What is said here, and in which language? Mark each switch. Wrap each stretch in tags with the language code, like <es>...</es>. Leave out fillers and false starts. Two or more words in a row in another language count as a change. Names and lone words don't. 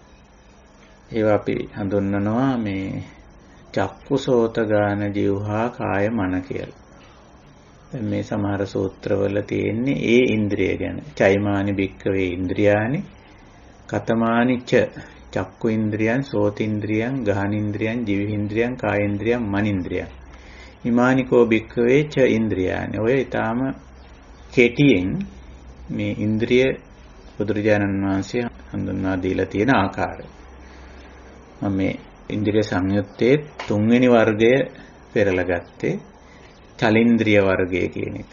<si>ඒවා අපි හඳුන්වනවා මේ</si> <pi>චක්කු සෝත ගාන જીවහා කාය මන</pi> <si>කියලා. දැන් මේ සමහර සූත්‍රවල තියෙන්නේ ඒ ඉන්ද්‍රිය ගැන.</si> <pi>චෛමානි භික්කවේ ඉන්ද්‍රියානි කතමානි ච චක්කු ඉන්ද්‍රියං සෝතින්ද්‍රියං ගානින්ද්‍රියං ජීවහින්ද්‍රියං කායේන්ද්‍රියං මනින්ද්‍රියං හිමානිකෝ භික්කවේ ච ඉන්ද්‍රියානි.</pi> <si>ඔය ඊටාම කෙටියෙන් මේ ඉන්ද්‍රිය බුදුරජාණන් වහන්සේ හඳුන්වා දීලා තියෙන ආකාරය. මම මේ ඉන්ද්‍රිය සංයුත්තේ 3 වෙනි වර්ගය පෙරලා ගත්තේ චලින්ද්‍රිය වර්ගය කියන එක.</si>